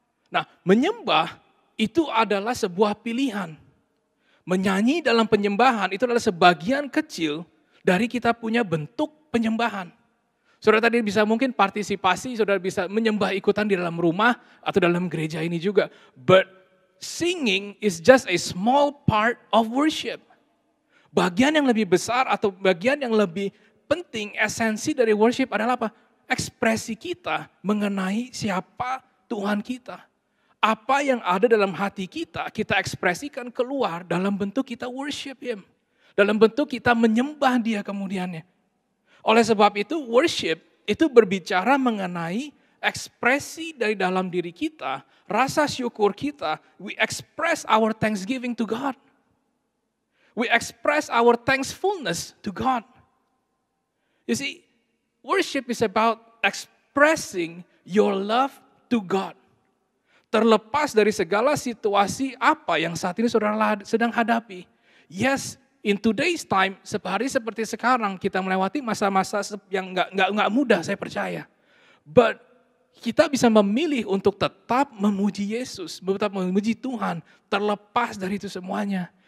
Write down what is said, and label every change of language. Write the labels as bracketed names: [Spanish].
[Indonesian] Nah, menyembah itu adalah sebuah pilihan. Menyanyi dalam penyembahan itu adalah sebagian kecil dari kita punya bentuk penyembahan. Saudara tadi bisa mungkin partisipasi, saudara bisa menyembah ikutan di dalam rumah atau dalam gereja ini juga. [English] But singing is just a small part of worship. [Indonesian] Bagian yang lebih besar atau bagian yang lebih penting, esensi dari worship adalah apa? Ekspresi kita mengenai siapa Tuhan kita. Apa yang ada dalam hati kita, kita ekspresikan keluar dalam bentuk kita [English] worship Him. [Indonesian] Dalam bentuk kita menyembah Dia kemudiannya. Oleh sebab itu, worship itu berbicara mengenai ekspresi dari dalam diri kita, rasa syukur kita. [English] We express our thanksgiving to God. We express our thankfulness to God. You see, worship is about expressing your love to God. [Indonesian] Terlepas dari segala situasi apa yang saat ini saudara sedang hadapi. [English] Yes, in today's time, [Indonesian] hari seperti sekarang kita melewati masa-masa yang nggak mudah, saya percaya. But kita bisa memilih untuk tetap memuji Yesus, tetap memuji Tuhan, terlepas dari itu semuanya.